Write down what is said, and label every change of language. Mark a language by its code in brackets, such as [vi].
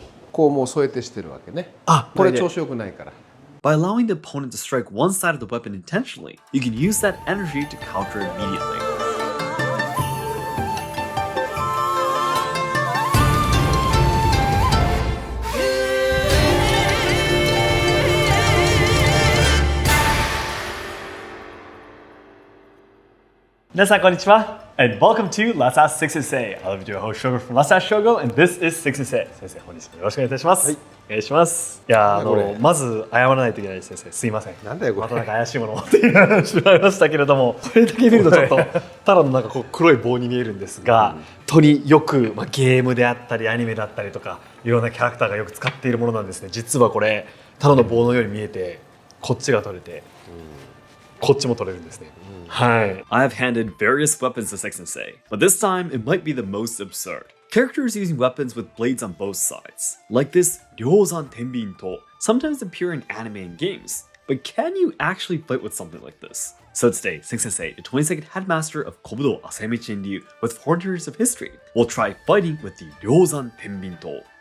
[ja] こうもう添えてしてるわけね。これ調子よくないから。 [en] By allowing the opponent to strike one side of the weapon intentionally, you can use that energy to counter immediately. [ja] Minasan konnichiwa, [en] and welcome to Let's Ask Seki Sensei. I'm your host Shogo from Let's Ask Shogo, and this is Seki Sensei. [ja] 先生、本日もよろしくお願いいたします。はい、お願いします。いやまず謝らないといけないです先生。すいません。なんだよこれ。またなんか怪しいものを持ってしまいましたけれども、これだけ見るとちょっとただのなんかこう黒い棒に見えるんですが、とによくゲームであったりアニメだったりとかいろんなキャラクターがよく使っているものなんですね。実はこれただの棒のように見えて、こっちが取れて、こっちも取れるんですね。 [en] Hi. I have handed various weapons to Seki Sensei, but this time it might be the most absurd. Characters using weapons with blades on both sides, like this Ryozan Tenbin-to, sometimes appear in anime and games. But can you actually fight with something like this? So today, Seki Sensei, the 22nd headmaster of Kobudo Asayama Ichiden with 400 years of history, will try fighting with the Ryozan Tenbin-to.